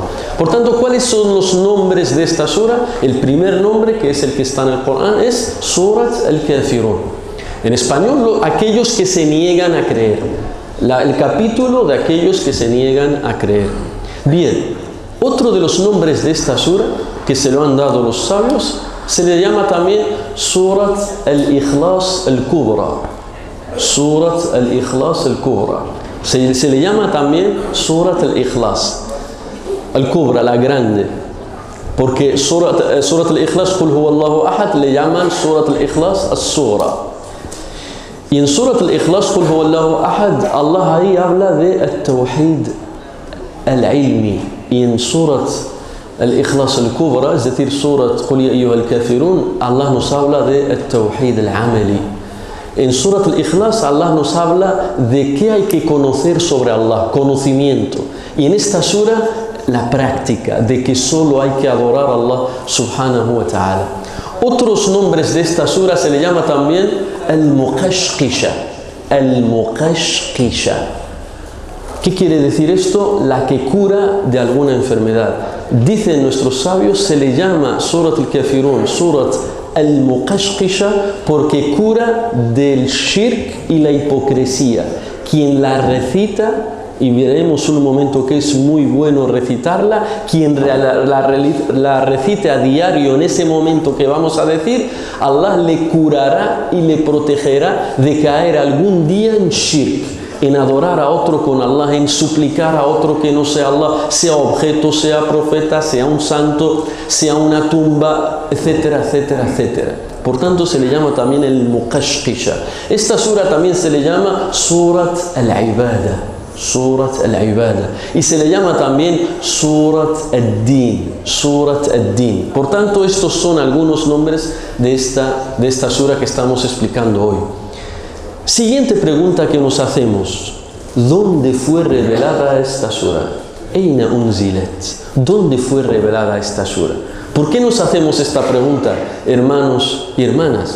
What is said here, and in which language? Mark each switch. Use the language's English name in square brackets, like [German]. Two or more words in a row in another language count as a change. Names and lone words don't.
[Spanish] Por tanto, ¿cuáles son los nombres de esta sura? El primer nombre, que es el que está en el Corán, es Surat al-Kafirun. En español, aquellos que se niegan a creer. El capítulo de aquellos que se niegan a creer. Bien, otro de los nombres de esta sura, que se lo han dado los sabios, se le llama también Surat al-Ikhlas al-Kubra. Surat al-Ikhlas al-Kubra. Se le llama también Surat al-Ikhlas al-Kubra, la grande. Porque Surat al-Ikhlas, [Arabic] قل هو الله أحد, [Spanish] le llaman Surat al-Ikhlas as-Sura. Y en Surat al-Ikhlas, [Arabic] قل هو الله أحد, [Spanish] Allah ahí habla de [Arabic] التوحيد العلمي. [Spanish] Y en Surat al-Ikhlas al-Kubra, es decir, Surat Qul ya ayyuha al-Kafirun, Allah nos habla de [Arabic] التوحيد العملي. [Spanish] En Surat al-Ikhlas, Allah nos habla de qué hay que conocer sobre Allah, conocimiento. Y en esta sura, la práctica de que solo hay que adorar a Allah [Arabic] سبحانه وتعالى. [Spanish] Otros nombres de esta sura se le llama también al-Muqashqisha. Al-Muqashqisha. ¿Qué quiere decir esto? La que cura de alguna enfermedad. Dicen nuestros sabios, se le llama Surat al-Kafirun, Surat al-Muqashqisha, porque cura del shirk y la hipocresía. Quien la recita, y veremos un momento que es muy bueno recitarla, quien la recite a diario en ese momento que vamos a decir, Allah le curará y le protegerá de caer algún día en shirk, en adorar a otro con Allah, en suplicar a otro que no sea Allah, sea objeto, sea profeta, sea un santo, sea una tumba, etcétera, etcétera, etcétera. Por tanto, se le llama también el Muqashqisha. Esta sura también se le llama Surat al-Ibadah. Surat al-Ibadah. Y se le llama también Surat al-Din. Surat al-Din. Por tanto, estos son algunos nombres de esta sura que estamos explicando hoy. Siguiente pregunta que nos hacemos. ¿Dónde fue revelada esta sura? [Arabic] أين أنزلت. [Spanish] ¿Dónde fue revelada esta sura? ¿Por qué nos hacemos esta pregunta, hermanos y hermanas?